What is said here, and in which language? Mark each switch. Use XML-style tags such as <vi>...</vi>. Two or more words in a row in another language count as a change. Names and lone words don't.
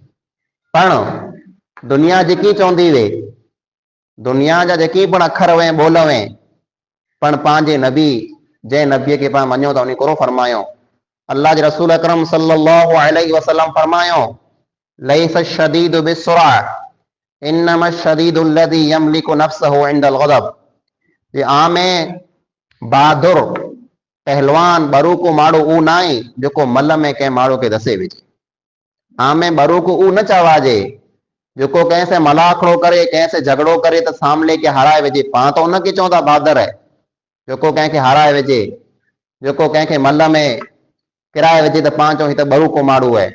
<sd>पण दुनिया जेकी चवंदी वे, दुनिया जा जेकी पण अखर हुए ॿोल हुए, पण पंहिंजे नबी, जंहिं नबीअ खे पाण मञूं था, उन कोन फरमायो। अल्लाह जे रसूल अकरम</sd> <ar>صلى الله عليه وسلم</ar> <sd>फरमायो,</sd> <ar>ليس الشديد بالصرعة إنما الشديد الذي يملك نفسه عند الغضب.</ar> <sd>जे आमे बहादुर पहलवान बरूको माण्हू ऊ न आहे जेको मल में कंहिं माण्हू खे दसे विझे। आमे बरूको ऊ न चवाजे जेको कंहिं से मलाखड़ो करे, कंहिं से झगड़ो करे त सामने खे हाराए विझे, पाण त उनखे चवंदा बहादुर आहे जेको कंहिंखे हाराए विझे, जेको कंहिंखे मल में किराए विझे, त पाण चऊं ही त बरूको माण्हू आहे।</sd>